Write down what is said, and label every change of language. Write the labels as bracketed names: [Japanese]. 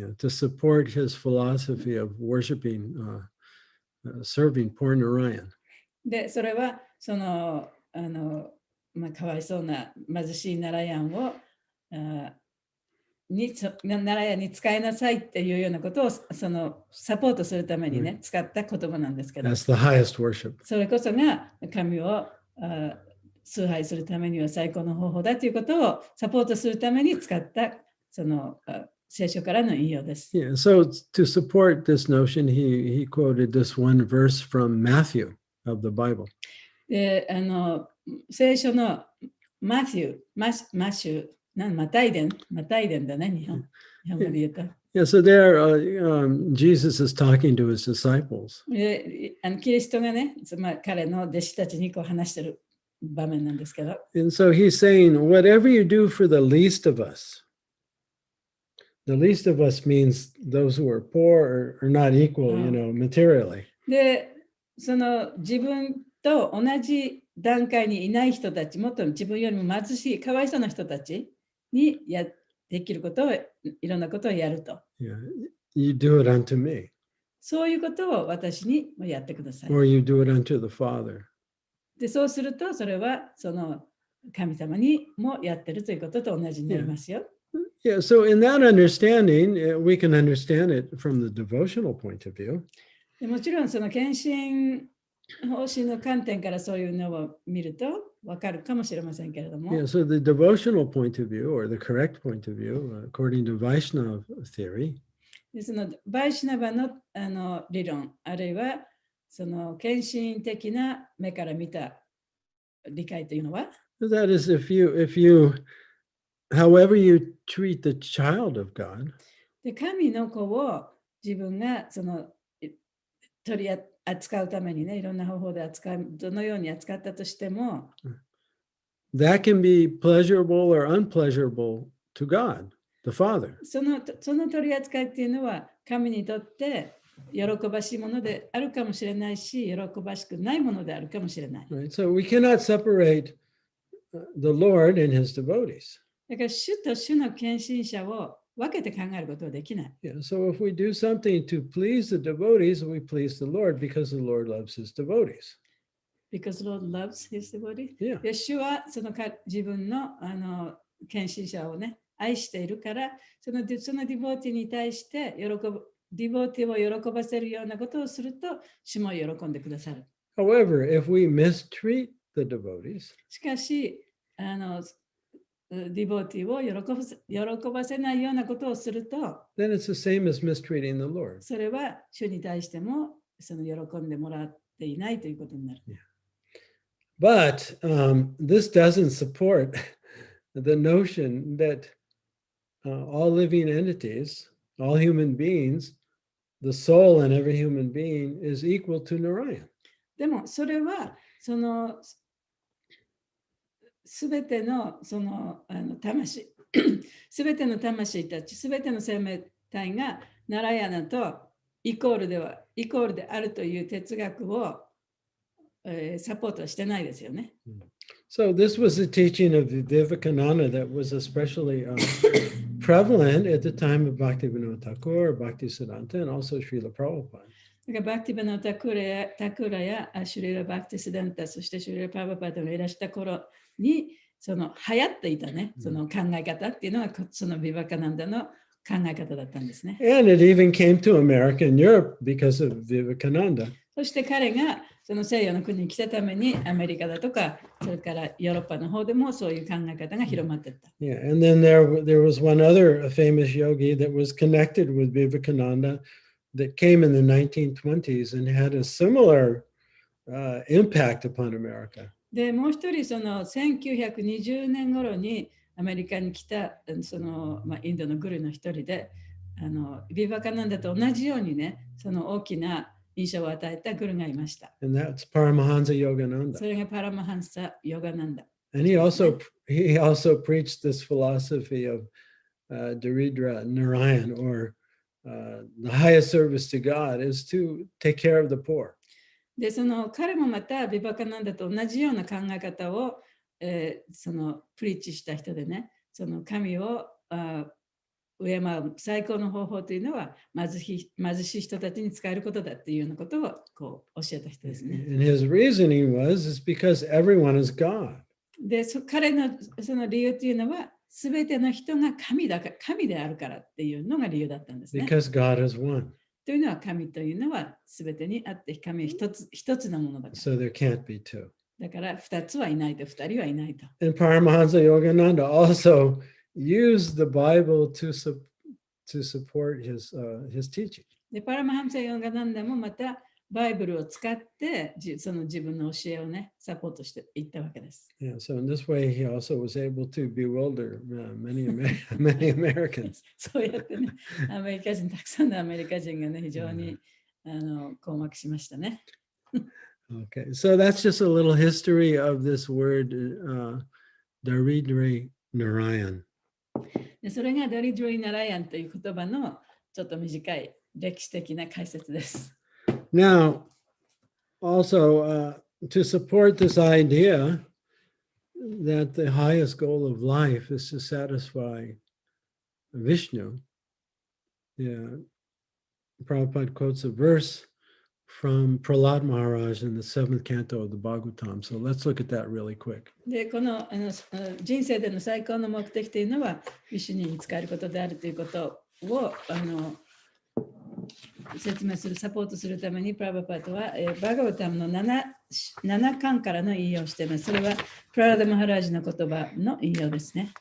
[English] Yeah, to support his philosophy of worshiping, serving poor Narayan. [Japanese] で、それはそのかわいそうな貧しいナラヤンをナラヤンに使いなさいっていうようなことをサポートするためにね、使った言葉なんですけど、 [English] That's the highest worship. [Japanese] それこそが神を崇拝するためには最高の方法だということをサポートするために使った聖書からの引用です。 [English] Yeah, so to support this notion, he quoted this one verse from Matthew of the Bible. [Japanese] で、聖書のマシュー、マタイデンだね、日本語で言うと。 [English] Yeah, so there, Jesus is talking to his disciples. [Japanese] キリストがね、彼の弟子たちに話している場面なんですけど。 [English] And so he's saying, whatever you do for the least of us means those who are poor or not equal, materially. [Japanese] で、自分と同じ段階にいない人たち、もっと自分よりも貧しい、かわいそうな人たちにできることを、いろんなことをやると。 [English] Yeah, you do it unto me. [Japanese] そういうことを私にもやってください。 [English] Or you do it unto the Father. [Japanese] で、そうすると、それは神様にもやってるということと同じになりますよ。 [English] Yeah, so in that understanding, we can understand it from the devotional point of view. [Japanese] でもちろん、献身方針の観点からそういうのを見ると分かるかもしれませんけれども。 [English] Yeah, so the devotional point of view, or the correct point of view, according to Vaishnava theory, [Japanese] でバイシナバの理論、あるいは献身的な目から見た理解というのは、 [English] that is, if you, however you treat the child of God, [Japanese] で神の子を自分が取り扱うためにね、いろんな方法でどのように扱ったとしても、 [English] that can be pleasurable or unpleasurable to God, the Father. [Japanese] その取り扱いっていうのは神にとって喜ばしいものであるかもしれないし、喜ばしくないものであるかもしれない。 [English] Right? So we cannot separate the Lord and his devotees. [Japanese] だから主と主の献身者を分けて考えることはできない。 [English] Yeah, so if we do something to please the devotees, we please the Lord because the Lord loves his devotees. Because the Lord loves his devotees. Yeah. [Japanese] で主は自分の献身者をね、愛しているから、そのディボーティに対してディボーティを喜ばせるようなことをすると、主も喜んでくださる。 [English] However, if we mistreat the devotees, [Japanese] しかし、ディボティを喜ばせないようなことをすると、 [English] then it's the same as mistreating the Lord. [Japanese] それは主に対してもその喜んでもらっていないということになる。 [English] But this doesn't support the notion that all living entities, all human beings, the soul in every human being is equal to Narayan. [Japanese] でもそれはそのすべてのその魂すべての魂たちすべての生命体がナラヤナとイコールであるという哲学を、サポートはしてないですよね。 [English] So this was the teaching of Vivekananda that was especially prevalent at the time of Bhaktivinoda Thakur, Bhaktisiddhanta, and also Srila Prabhupada. [Japanese] だからバクティバナタクラやシュリラ・バクティスダンタ、そしてシュリラ・パーバパードがいらした頃に、その流行っていたね、その考え方っていうのは、そのビバカナンダの考え方だったんですね。 [English] And it even came to America and Europe because of Vivekananda. [Japanese] そして彼がその西洋の国に来たためにアメリカだとか、それからヨーロッパの方でもそういう考え方が広まっていった。 [English] Yeah, and then there was one other famous yogi that was connected with Vivekananda that came in the 1920s and had a similar impact upon America. [Japanese] で、もう一人、その1920年頃にアメリカに来たその、インドのグルの一人で、ビバカナンダと同じようにね、その大きな印象を与えたグルがいました。 [English] And that's Paramahansa Yogananda. [Japanese] それがパラマハンサ・ヨガナンダ。 [English] And he also preached this philosophy of Daridra Narayan, or the highest service to God is to take care of the poor. [Japanese] で、その彼もまたビバカナンダと同じような考え方を、そのプリーチした人でね、その神を敬う最高の方法というのは貧しい人たちに使えることだっていうようなことをこう教えた人ですね。 [English] And his reasoning was, it's because everyone is God. [Japanese] で、彼のその理由というのは、すべての人が神であるからっていうのが理由だったんですね。 [English] Because God is one. [Japanese] というのは、神というのはすべてにあって、神は一つのものだから。 [English] So there can't be two. [Japanese] だから二つはいないと、二人はいないと。 [English] And Paramahansa Yogananda also used the Bible to support his teaching. [Japanese] で、パラマハンサ・ヨガナンダもまたバイブルを使ってその自分の教えをね、サポートしていったわけです。 [English] Yeah, so in this way, he also was able to bewilder many Americans. [Japanese] そうやってね、アメリカ人、たくさんのアメリカ人がね、非常に困惑しましたね。 [English] Okay, so that's just a little history of this word, Daridri Narayan. [Japanese] でそれがダリドリ・ナラヤンという言葉のちょっと短い歴史的な解説です。 [English] Now, also to support this idea that the highest goal of life is to satisfy Vishnu, yeah, Prabhupada quotes a verse from Prahlad Maharaj in the 7th canto of the Bhagavatam. So let's look at that really quick. [Japanese] で、この人生での最高の目的というのは、ビシュニに使えることであるということを説明する、サポートするために、プラバパートは、バガバタムの 7巻からの引用をしています。それは、プララダ・マハラージの言葉の引用ですね。